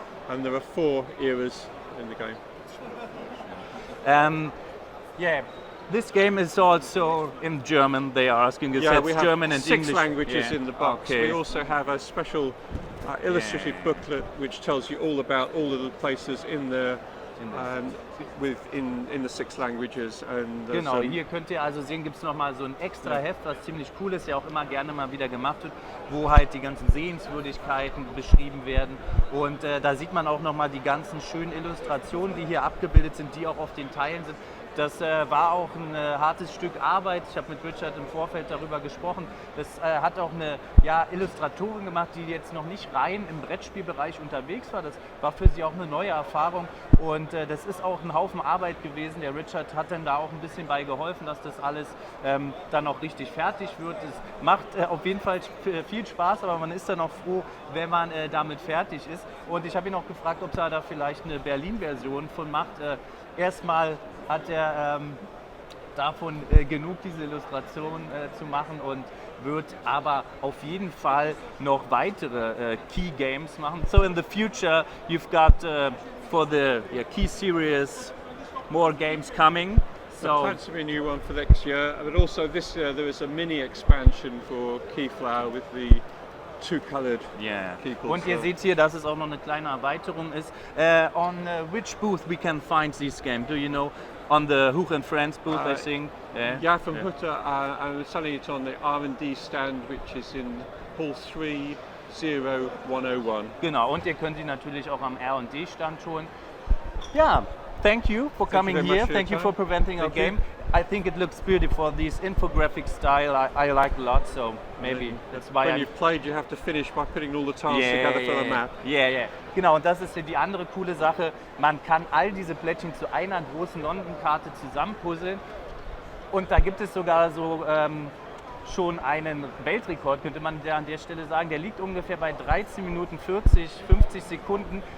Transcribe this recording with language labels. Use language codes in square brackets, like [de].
[en] And there are 4 eras in the game. This game is also in German. They are asking us. We have German and 6 English languages in the box. We also have a special illustrative booklet which tells you all about all of the places in there. In the 6 languages. [de] Genau, hier könnt ihr also sehen, gibt es nochmal so ein extra Heft, was ziemlich cool ist, ja auch immer gerne mal wieder gemacht wird, wo halt die ganzen Sehenswürdigkeiten beschrieben werden. Und da sieht man auch nochmal die ganzen schönen Illustrationen, die hier abgebildet sind, die auch auf den Teilen sind. Das war auch ein hartes Stück Arbeit. Ich habe mit Richard im Vorfeld darüber gesprochen. Das hat auch eine Illustratorin gemacht, die jetzt noch nicht rein im Brettspielbereich unterwegs war. Das war für sie auch eine neue Erfahrung und das ist auch ein Haufen Arbeit gewesen. Der Richard hat dann da auch ein bisschen bei geholfen, dass das alles dann auch richtig fertig wird. Es macht auf jeden Fall viel Spaß, aber man ist dann auch froh, wenn man damit fertig ist. Und ich habe ihn auch gefragt, ob er da vielleicht eine Berlin-Version von macht. Erstmal hat er davon genug, diese Illustration zu machen und wird aber auf jeden Fall noch weitere Key Games machen. [en] So in the future you've got for the Key series more games coming. So plans to be a new one for next year, but also this year there is a mini expansion for Keyflower with the two-colored key. [de] Und ihr seht hier, dass es auch noch eine kleine Erweiterung ist. [en] On which booth we can find this game? Do you know? On the Huch and Friends booth, I think. Yeah, from Hutter. I'm selling it on the R&D stand, which is in Hall 30101. [de] Genau, und ihr könnt sie natürlich auch am R&D Stand holen. [en] Ja, thank you for coming here. Thank you for presenting our game. I think it looks beautiful. This infographic style I like a lot, so maybe that's why. When you've played, you have to finish by putting all the tiles together for the map. Yeah. [de] Genau, und das ist die andere coole Sache. Man kann all diese Plättchen zu einer großen London-Karte zusammenpuzzeln. Und da gibt es sogar so schon einen Weltrekord, könnte man an der Stelle sagen. Der liegt ungefähr bei 13 Minuten 40, 50 Sekunden.